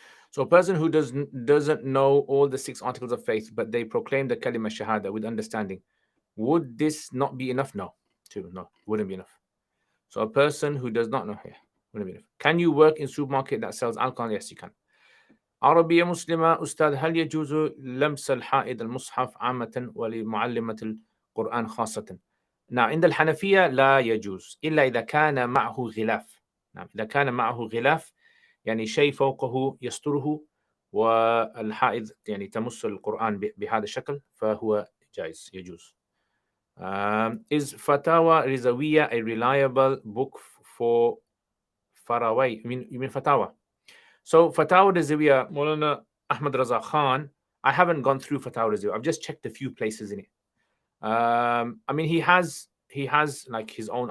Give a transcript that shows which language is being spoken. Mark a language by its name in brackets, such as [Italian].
[English] So a person who doesn't know all the 6 articles of faith, but they proclaim the kalima shahada with understanding, would this not be enough? No, wouldn't be enough. So a person who does not know here, wouldn't be enough. Can you work in supermarket that sells alcohol? Yes, you can. [Arabic] عربية مسلمة أستاذ هل يجوز لمس الحائض المصحف عامة ولمعلمة القرآن خاصة؟ نعم عند الحنفية لا يجوز إلا إذا كان معه غلاف. نعم إذا كان معه غلاف يعني شيء فوقه يستره والحائض يعني تمس القرآن بهذا الشكل فهو جائز يجوز. [English] Is Fatawa Rizawiya a reliable book for Faraway? You mean Fatawa? So Fatawa Rizawiya, Maulana Ahmad Raza Khan, I haven't gone through Fatawa Rizawiya. I've just checked a few places in it. I mean, he has like his own.